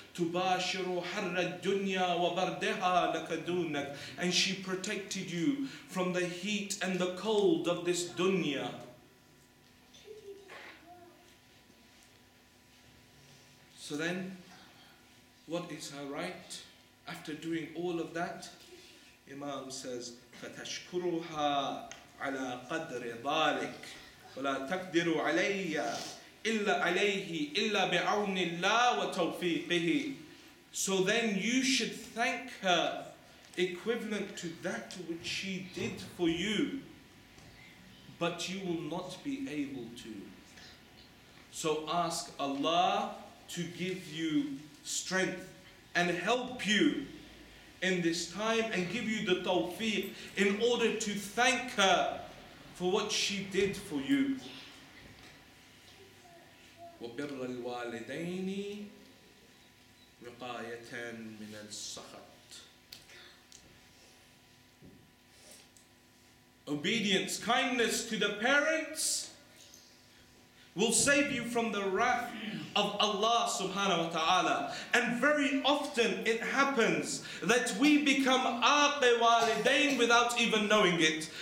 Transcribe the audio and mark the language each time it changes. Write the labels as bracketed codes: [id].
[ar] تُبَاشِرُ حَرَّ الدُّنْيَا وَبَرْدِهَا لَكَ دُونَكَ, [en] and she protected you from the heat and the cold of this dunya. So then, what is her right? After doing all of that, Imam says, [ar] فَتَشْكُرُهَا عَلَى قَدْرِ ذَلِكَ وَلَا تَقْدِرُ عَلَيَّ إِلَّا عَلَيْهِ إِلَّا بِعَوْنِ اللَّهِ وَتَوْفِيقِهِ. [en] So then you should thank her equivalent to that which she did for you, but you will not be able to. So ask Allah to give you strength and help you in this time and give you the tawfiq in order to thank her for what she did for you. [ar] وبر الوالدين وقاية من السخط. [en] Obedience, kindness to the parents will save you from the wrath of Allah subhanahu wa ta'ala. And very often it happens that we become aqi walidain without even knowing it.